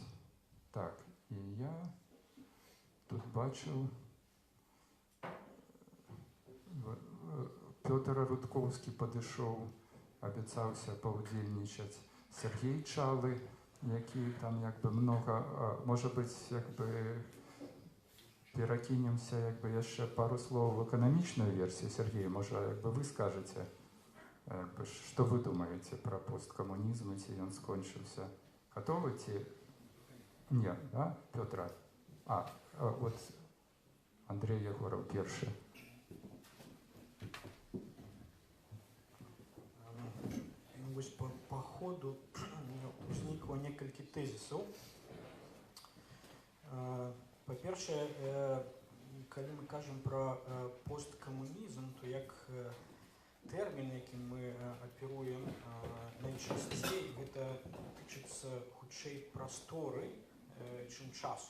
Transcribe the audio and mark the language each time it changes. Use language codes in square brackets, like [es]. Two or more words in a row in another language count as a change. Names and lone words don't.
[be] Так, і я тут бачыў Пётр Рудкоўскі падышоў, абяцаўся паўдзельнічаць, Сергей Чалы, які там як бы много, можа быць, як бы перакінемся як бы яшчэ пару слоў в эканамічную версію. Сергей, можа, як бы вы скажаце, што вы думаеце пра посткамунізм, ці ён скончыўся? Гатовы ці? Ні, да? Петра. [uk] От Андрій Єгоров перший. [be] Вось по ходу узнікло некалькі тэзісаў. Па-першае, калі мы кажам пра посткамунізм, то як тэрмін, якім мы аперуем найчасцей, гэта тычыцца хутчэй прасторы, чым часу.